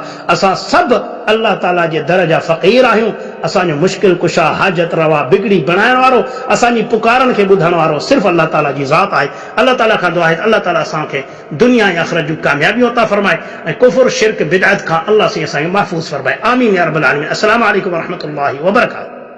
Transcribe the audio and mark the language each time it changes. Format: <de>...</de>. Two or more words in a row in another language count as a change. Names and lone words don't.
<sd>असां सभु अल्लाह ताला जे दर जा फ़क़ीर आहियूं। असांजो मुश्किल कुशा हाजत रवा बिगड़ी बणाइण वारो, असांजी पुकारनि खे ॿुधण वारो सिर्फ़ु अल्लाह ताला जी ज़ात आहे। अल्लाह ताला खां दुआ आहे त अल्लाह ताला असांखे दुनिया ऐं आख़िरत जूं कामयाबियूं अता फ़रमाए ऐं कुफ़्र शिरक बिदअत खां अल्लाह से असांखे महफ़ूज़ फ़रमाए।</sd> <ar>آمين يا رب العالمين. السلام عليكم ورحمة الله وبركاته.</ar>